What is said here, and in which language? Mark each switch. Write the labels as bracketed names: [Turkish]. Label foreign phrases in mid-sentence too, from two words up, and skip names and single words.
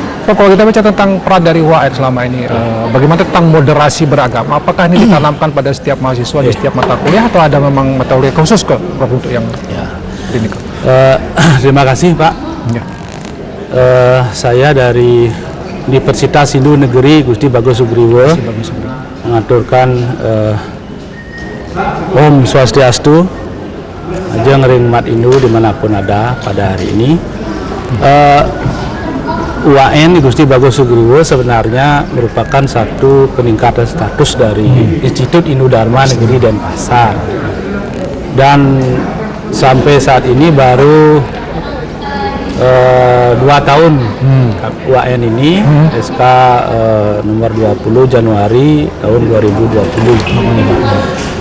[Indonesian] Prof, kalau kita bicara tentang peran dari UHN selama ini, bagaimana tentang moderasi beragama? Apakah ini ditanamkan pada setiap mahasiswa di setiap mata kuliah atau ada memang mata kuliah khusus kok, Prof, untuk yang ini? Terima kasih, Pak. Ya. Saya dari Universitas Hindu Negeri Gusti Bagus Sugriwo mengaturkan [Balinese] Om Swastiastu, [Indonesian] Ajeng Ring Mat Hindu dimanapun ada pada hari ini. UHN Gusti Bagus Sugriwo sebenarnya merupakan satu peningkatan status dari Institut Hindu Dharma Negeri Denpasar, dan sampai saat ini baru 2 tahun UHN ini, SK nomor 20 Januari tahun 2020.